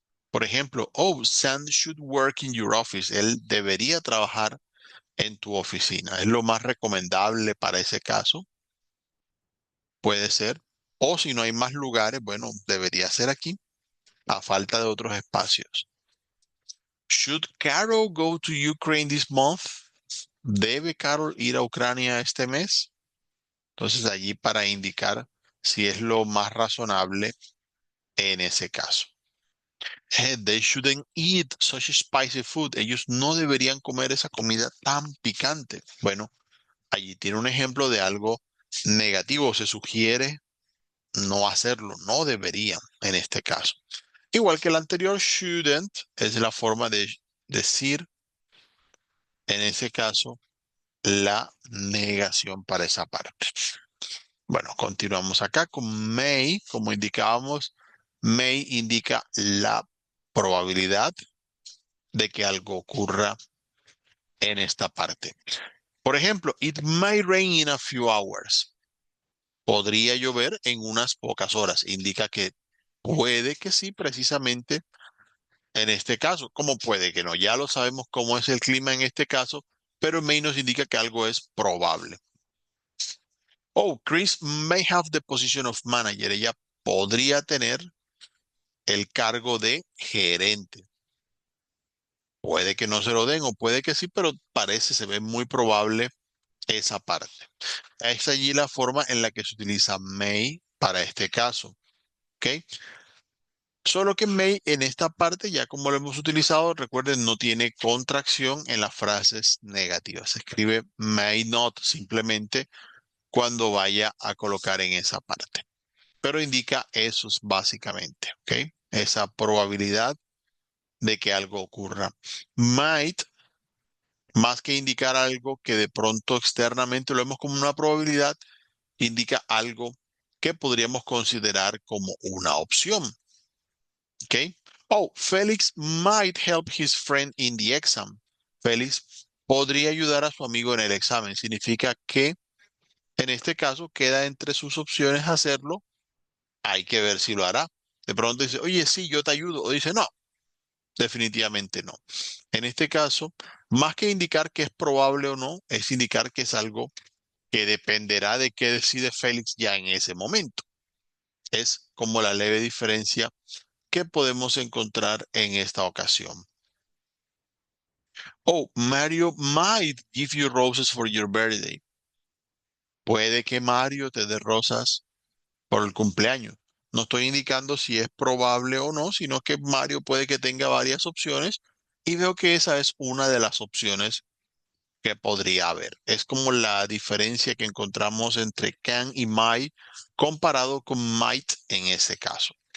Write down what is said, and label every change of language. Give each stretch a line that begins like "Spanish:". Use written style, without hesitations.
Spanish: Por ejemplo, oh,
English: Sam should work in your office.
Spanish: Él debería trabajar en tu oficina. Es lo más recomendable para ese caso. Puede ser. O si no hay más lugares, bueno, debería ser aquí, a falta de otros espacios.
English: Should Carol go to Ukraine this month?
Spanish: ¿Debe Carol ir a Ucrania este mes? Entonces allí para indicar si es lo más razonable en ese caso.
English: They shouldn't eat such spicy food.
Spanish: Ellos no deberían comer esa comida tan picante. Bueno, allí tiene un ejemplo de algo negativo. Se sugiere no hacerlo. No deberían en este caso. Igual que el anterior, shouldn't es la forma de decir, en ese caso, la negación para esa parte. Bueno, continuamos acá con may. Como indicábamos, may indica la probabilidad de que algo ocurra en esta parte. Por ejemplo,
English: it may rain in a few hours.
Spanish: Podría llover en unas pocas horas. Indica que puede que sí, precisamente en este caso. ¿Cómo puede que no? Ya lo sabemos cómo es el clima en este caso, pero may nos indica que algo es probable.
English: Oh, Chris may have the position of manager.
Spanish: Ella podría tener el cargo de gerente. Puede que no se lo den o puede que sí, pero parece, se ve muy probable esa parte. Es allí la forma en la que se utiliza may para este caso. ¿Ok? Solo que may en esta parte, ya como lo hemos utilizado, recuerden, no tiene contracción en las frases negativas. Se escribe may not simplemente cuando vaya a colocar en esa parte. Pero indica eso básicamente, ¿ok? Esa probabilidad de que algo ocurra. Might, más que indicar algo que de pronto externamente lo vemos como una probabilidad, indica algo que podríamos considerar como una opción. ¿Ok?
English: Oh, Felix might help his friend in the exam.
Spanish: Félix podría ayudar a su amigo en el examen. Significa que en este caso queda entre sus opciones hacerlo. Hay que ver si lo hará. De pronto dice, oye, sí, yo te ayudo. O dice, no, definitivamente no. En este caso, más que indicar que es probable o no, es indicar que es algo que dependerá de qué decide Félix ya en ese momento. Es como la leve diferencia que podemos encontrar en esta ocasión.
English: Oh, Mario might give you roses for your birthday.
Spanish: Puede que Mario te dé rosas por el cumpleaños. No estoy indicando si es probable o no, sino que Mario puede que tenga varias opciones y veo que esa es una de las opciones que podría haber. Es como la diferencia que encontramos entre can y might comparado con might en ese caso.